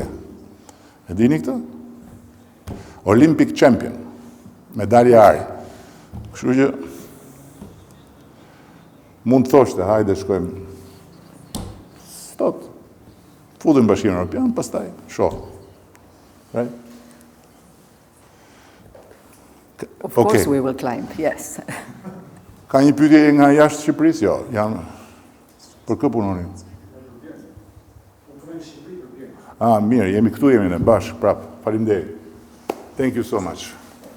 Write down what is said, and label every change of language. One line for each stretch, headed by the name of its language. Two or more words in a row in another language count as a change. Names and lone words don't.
Albanian: E dini këtë?
English: Olympic champion.
Albanian: Medalja ari. Kështu që mund të thoshte, hajde shkojmë. Stot. Futim Bashkimin Evropian, pastaj shoh.
English: Right? Of course we will climb, yes.
Albanian: Ka një pyetje nga jashtë Shqipërisë? Jo, janë për kë punonin? Mirë, jemi këtu, jemi në bashkë, prapë. Faleminderit.
English: Thank you so much.